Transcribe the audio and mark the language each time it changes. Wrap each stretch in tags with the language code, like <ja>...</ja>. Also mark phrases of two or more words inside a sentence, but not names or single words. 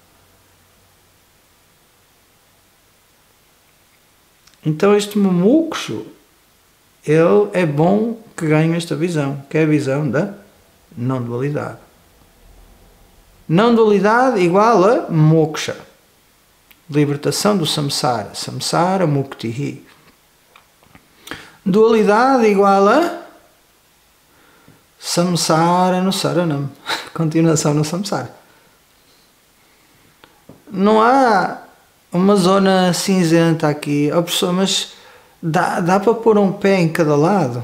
<pt>Então este mumukshu, ele é bom que ganhe esta visão, que é a visão da não-dualidade. Não-dualidade igual a moksha. Libertação do samsara.</pt> <sa>Samsara muktihi.</sa> <pt>Dualidade igual a samsara no saranam. Continuação no samsara. Não há uma zona cinzenta aqui. Oh, pessoa, mas dá para pôr um pé em cada lado?</pt>